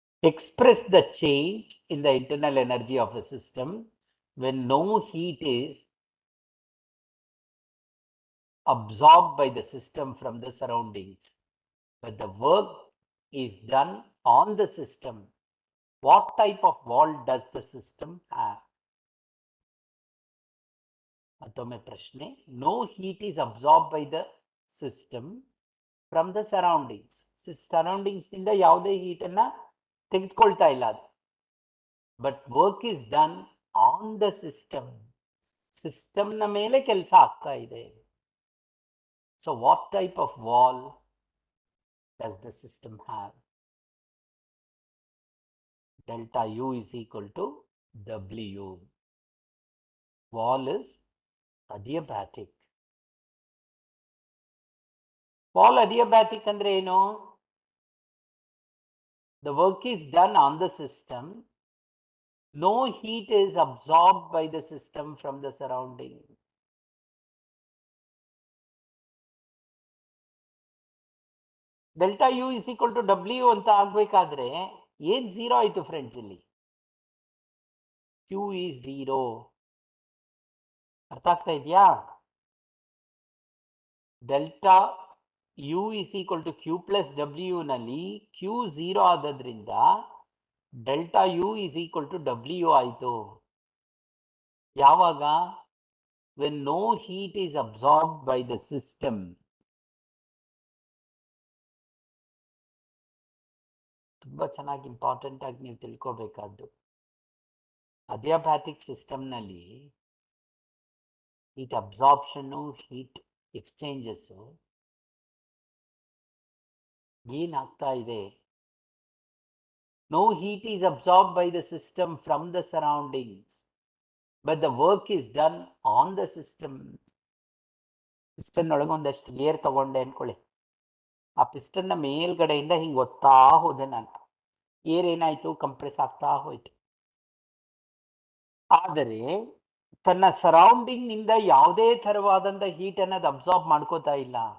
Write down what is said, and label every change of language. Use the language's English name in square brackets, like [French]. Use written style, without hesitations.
[English] express the change in the internal energy of a system when no heat is absorbed by the system from the surroundings, but the work is done on the system. What type of wall does the system have? [Kannada] ಮತ್ತೊಮ್ಮೆ ಪ್ರಶ್ನೆ. [English] No heat is absorbed by the system from the surroundings. [Kannada] Surroundings ನಿಂದ ಯಾವುದೇ heat ಅನ್ನ ತೆಗೆದುಕೊಳ್ತಾ ಇಲ್ಲ ಅದು. [English] But work is done on the system. [Kannada] System ನ ಮೇಲೆ ಕೆಲಸ ಆಗ್ತಾ ಇದೆ. [English] So what type of wall does the system have? Delta U is equal to W. Wall is adiabatic. [Kannada] Wall adiabatic ಅಂದ್ರೆ ಏನು? [English] The work is done on the system. No heat is absorbed by the system from the surrounding. Delta U is equal to W [Kannada] ಅಂತ ಆಗ್ಬೇಕಾದ್ರೆ ಏನ್ zero ಆಯ್ತು friends ಇಲ್ಲಿ? [English] Q is 0. [Kannada] ಅರ್ಥ ಆಗ್ತಾ ಇದೆಯಾ? Delta U is equal to Q plus W ನಲ್ಲಿ Q 0 ಆದದ್ರಿಂದ delta U is equal to W ಆಯಿತು. ಯಾವಾಗ? [English] When no heat is absorbed by the system. [Kannada] ತುಂಬಾ ಚೆನ್ನಾಗಿ ಇಂಪಾರ್ಟೆಂಟ್ ಆಗಿ ನೀವು ತಿಳ್ಕೋಬೇಕಾದ್ದು. ಅಡಿಯಾಬ್ಯಾಟಿಕ್ ಸಿಸ್ಟಮ್ನಲ್ಲಿ ಹೀಟ್ ಅಬ್ಸಾರ್ಪ್ಷನ್ನು ಹೀಟ್ ಎಕ್ಸ್ಚೇಂಜಸ್ಸು ಏನಾಗ್ತಾ ಇದೆ? [English] No heat is absorbed by the system from the surroundings, but the work is done on the system. [Kannada] Piston ಒಳಗೊಂದಷ್ಟು air ತಗೊಂಡೆ ಅನ್ಕೊಳ್ಳಿ. ಆ ಪಿಸ್ಟನ್ನ ಮೇಲ್ಗಡೆಯಿಂದ ಹಿಂಗೆ ಒತ್ತಾ ಹೋದೆ ನಾನು. ಏರ್ ಏನಾಯ್ತು? ಕಂಪ್ರೆಸ್ ಆಗ್ತಾ ಹೋಯ್ತು. ಆದರೆ ತನ್ನ ಸರೌಂಡಿಂಗ್ ನಿಂದ ಯಾವುದೇ ತರವಾದಂತ ಹೀಟ್ ಅನ್ನೋದು ಅಬ್ಸಾರ್ಬ್ ಮಾಡ್ಕೋತಾ ಇಲ್ಲ.